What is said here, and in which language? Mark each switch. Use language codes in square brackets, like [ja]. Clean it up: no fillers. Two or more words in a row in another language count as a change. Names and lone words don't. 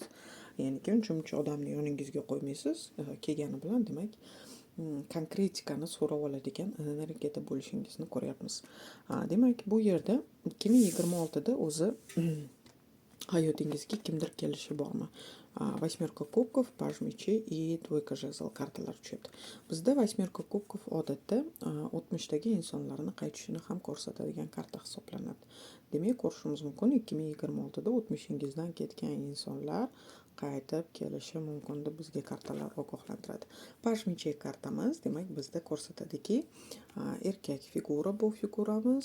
[uz] Ya'ni uncha odamni yoningizga qo'ymaysiz, kelgani bilan demak konkretikani so'rab oladigan energiyada bo'lishingizni ko'ryapmiz. Demak, bu yerda 2026da o'zi hayotingizga kimdir kelishi bormi? [ru] Восьмерка кубков, паж мечей и двойка жезл [uz] kartalar tushyapti. Bizda [ru] восьмерка кубков [uz] odatda o'tmishdagi insonlarni qaytishini ham ko'rsatadigan karta hisoblanadi. Demak, ko'rishimiz mumkin 2026da o'tmishingizdan ketgan insonlar qaytib kelishi mumkin deb bizga kartalar ogohlantiradi. [ru] Паж мечей [uz] kartamiz, demak bizda ko'rsatadiki, erkak figura bu figuramiz.